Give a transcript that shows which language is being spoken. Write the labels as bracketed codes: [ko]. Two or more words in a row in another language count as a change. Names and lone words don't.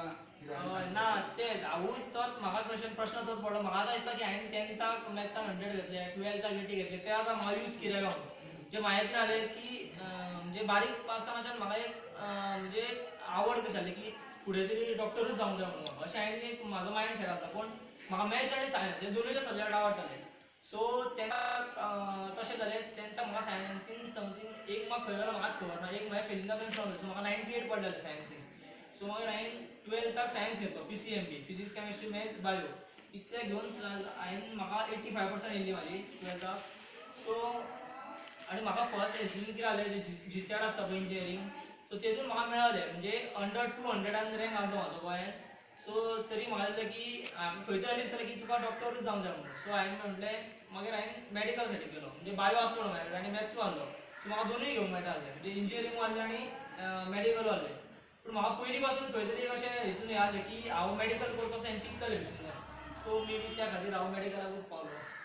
[kok] ना तें हांवूय तोच म्हाका प्रश्न तोच पडलो म्हाका आतां दिसता की हांवें 10th मॅथ्साक 100 घेतले 12th 80 घेतले ते आतां म्हाका यूज कित्याक म्हणजे म्हाका कितें जालें की म्हणजे बारीक आसतनाच्यान म्हाका एक म्हणजे आवड कशी जाली की फुडें तरी डॉक्टरूच जावंक जाय म्हणून अशें हांवें एक म्हाजो [en] mind set [kok] आसता पूण म्हाका मॅथ्स आनी सायन्स हे दोनूय सब्जेक्ट आवडटाले सो तेन्ना तशें जालें तेन्ना म्हाका सायन्सीन समथींग एक मार्क खंय गेलो म्हाकाच खबर ना एक म्हाज्या फेलिंगा पेन सो म्हाका 98 पडलेले सायन्सीन सो मागीर हांवें 12थाक सायन्स घेतलो PCMB [en] physics chemistry maths bio [kok] इतले घेवन हांवें म्हाका 85% येयल्ली म्हाजी 12थाक सो आनी म्हाका फर्स्ट हेतून कितें जालें GCET आसता पळय इंजिनियरींग सो तेतून म्हाका मेळ्ळें म्हणजे [en] under 200 rank [kok] आहलो म्हाजो गोंयान सो तरी म्हाका दिसलें की खंय तरी अशें दिसतालें की तुका डॉक्टरूच जावंक जाय म्हणून सो हांवें म्हटलें मागीर हांवें मेडिकल सायडीक गेलो म्हणजे बायो आसलो म्हाजे आनी मॅथ्सूय आहलो सो म्हाका दोनूय घेवंक मेळटालें म्हणजे इंजिनियरींग आहलें आनी मेडिकल आहलें पूण म्हाका पयलीं पासून खंय तरी अशें हितून हें आहलें की हांव मेडिकल करपाक हें चिंततालें सो [en] may be [kok] त्या खातीर हांव मेडिकलाकूच पावलो